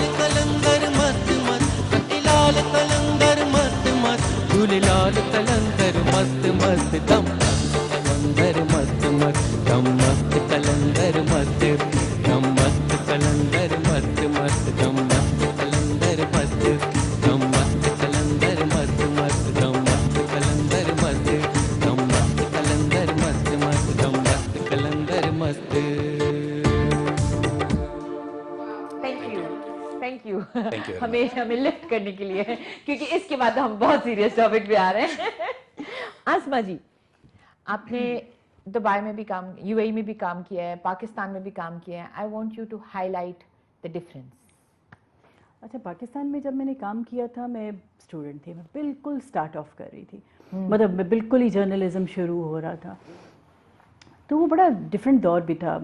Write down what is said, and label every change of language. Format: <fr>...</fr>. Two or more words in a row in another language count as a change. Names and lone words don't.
<hi>कलंदर मस्त मस्त कतिलाल कलंदर मस्त मस्त झूले लाल कलंदर मस्त मस्त दम कलंदर मस्त मस्त दम मस्त कलंदर मस्त दम मस्त कलंदर मस्त मस्त दम मस्त कलंदर मस्त दम मस्त कलंदर मस्त मस्त दम मस्त कलंदर मस्त दम मस्त कलंदर मस्त मस्त दम मस्त कलंदर मस्त</hi> <en>thank you Thank you very</en> <hi>हमें हमें लिफ्ट करने के लिए, क्योंकि इसके बाद हम बहुत</hi> <en>serious topic</en> <hi>पे आ रहे हैं। आसमा जी, आपने दुबई में भी काम, यूएई में भी काम किया है, पाकिस्तान में भी काम किया है।</hi> <en>I want you to highlight the difference.</en> <hi>अच्छा, पाकिस्तान में जब मैंने काम किया था, मैं स्टूडेंट थी, मैं बिल्कुल</hi> <en>start off</en> <hi>कर रही थी, मतलब मैं बिल्कुल ही जर्नलिज्म शुरू हो रहा था, तो वो बड़ा डिफरेंट दौर भी था।</hi>